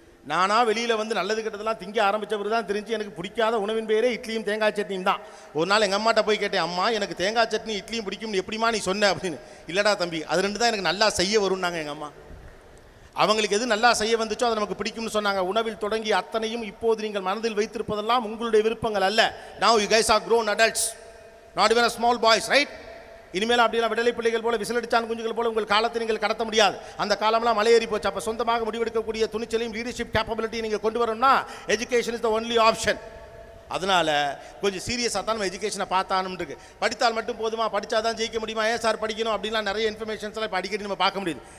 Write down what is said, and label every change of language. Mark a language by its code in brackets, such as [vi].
[ta] நானாக வெளியில் வந்து நல்லது கெட்டதெல்லாம் திங்க ஆரம்பித்தவர் தான் தெரிஞ்சு எனக்கு பிடிக்காத உணவின் பேரே இட்லியும் தேங்காய் சட்னியும் தான். ஒரு நாள் எங்கள் அம்மாட்ட போய் கேட்டேன், அம்மா எனக்கு தேங்காய் சட்னி இட்லியும் பிடிக்கும்னு எப்படிமா நீ சொன்ன அப்படின்னு. இல்லைடா தம்பி, அது 2 தான் எனக்கு நல்லா செய்ய வரும்னாங்க எங்கள் அம்மா. அவங்களுக்கு எது நல்லா செய்ய வந்துச்சோ அதை நமக்கு பிடிக்கும்னு சொன்னாங்க. உணவில் தொடங்கி அத்தனையும் இப்போது நீங்கள் மனதில் வைத்திருப்பதெல்லாம் உங்களுடைய விருப்பங்கள் அல்ல. [en] Now you guys are grown adults, not even a small boys, right? [ta] இனிமேல் அப்படிலாம் விடலை பிள்ளைகள் போல விசிலடிச்சான் குஞ்சுகள் போல உங்கள் காலத்தை நீங்கள் கடத்த முடியாது. அந்த காலம்லாம் மலையேறி போச்சு. அப்போ சொந்தமாக முடிவெடுக்கக்கூடிய துணிச்சலையும் லீடர்ஷிப் கேப்பபிலிட்டி நீங்கள் கொண்டு வரணும்னா [en] Education is the only option. [ta] அதனால் கொஞ்சம் சீரியஸாக தான் நம்ம எஜுகேஷனை பார்த்தானும் இருக்கு. படித்தால் மட்டும் போதுமா, படித்தா தான் ஜெயிக்க முடியுமா, ஏன் சார் படிக்கணும் அப்படின்லாம் நிறைய இன்ஃபர்மேஷன்ஸ்லாம் இப்போ அடிக்கடி நம்ம பார்க்க முடியுது.